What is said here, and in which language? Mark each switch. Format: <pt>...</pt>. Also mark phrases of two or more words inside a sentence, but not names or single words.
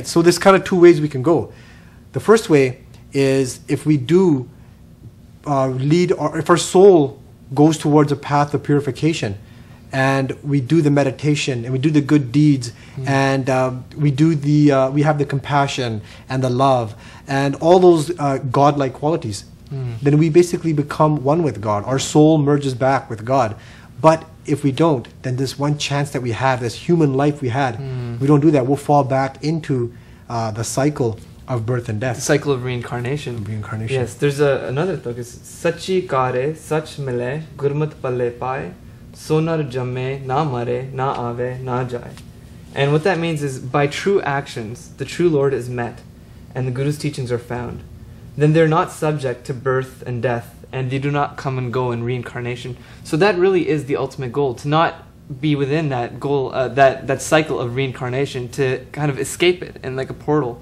<en>So there's kind of two ways we can go. The first way is if we do if our soul goes towards a path of purification, and we do the meditation and we do the good deeds, and we have the compassion and the love and all those godlike qualities, then we basically become one with God. Our soul merges back with God. But if we don't, then this one chance that we have, this human life we had, we don't do that, we'll fall back into the cycle of birth and death. The cycle of reincarnation. Yes, there's another talk.</en> <pa>It's ਸਚਿ ਕਰੈ, ਸਚੁ ਮਿਲੈ, ਗੁਰਮਤਿ ਪਲੈ ਪਾਇ, ਸੋ ਨਰੁ ਜੰਮੈ, ਨਾ ਮਰੈ, ਨਾ ਆਵੈ, ਨਾ ਜਾਇ.</pa> <en>And what that means is, by true actions, the true Lord is met, and the Guru's teachings are found. Then they're not subject to birth and death, and they do not come and go in reincarnation. So that really is the ultimate goal, to not be within that goal, that cycle of reincarnation, to kind of escape it in like a portal.</en>